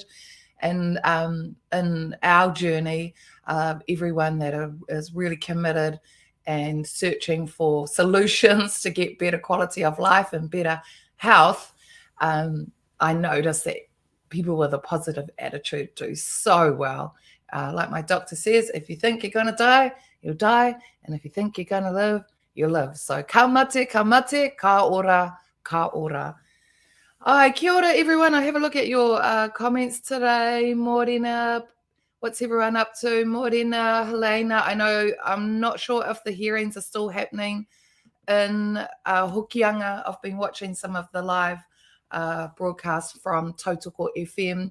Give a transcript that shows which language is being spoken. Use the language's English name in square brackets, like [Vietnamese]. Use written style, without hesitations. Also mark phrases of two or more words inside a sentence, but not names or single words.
[English] And in our journey, everyone that is really committed and searching for solutions to get better quality of life and better health, I noticed that people with a positive attitude do so well. Like my doctor says, if you think you're going to die, you'll die. And if you think you're going to live, you'll live. [Māori] So ka mate, ka ora. Hi, kia ora, [English] everyone. I have a look at your comments today. Morena, what's everyone up to? Morena, Helena. I'm not sure if the hearings are still happening in Hokianga. I've been watching some of the live broadcasts from Tautoko FM.